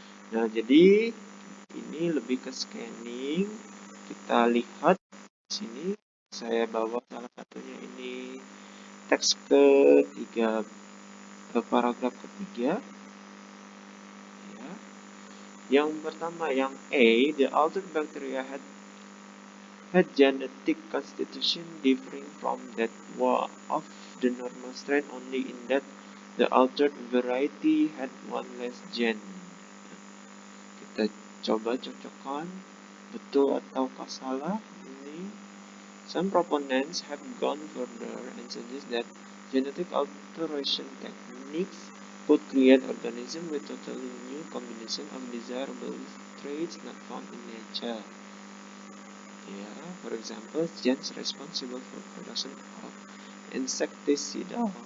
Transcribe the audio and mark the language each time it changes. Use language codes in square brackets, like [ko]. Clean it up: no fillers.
[id] Nah, jadi ini lebih ke scanning. Kita lihat di sini. Saya bawa salah satunya ini teks ketiga, paragraf ketiga. Yang pertama, yang A, [en] the altered bacteria had genetic constitution differing from that of the normal strain only in that the altered variety had one less gene. [id] Kita coba cocokkan betul ataukah salah ini. [en] Some proponents have gone further and suggest that genetic alteration techniques could create organisms with totally new combination of desirable traits not found in nature. Yeah, for example, genes responsible for production of insecticidal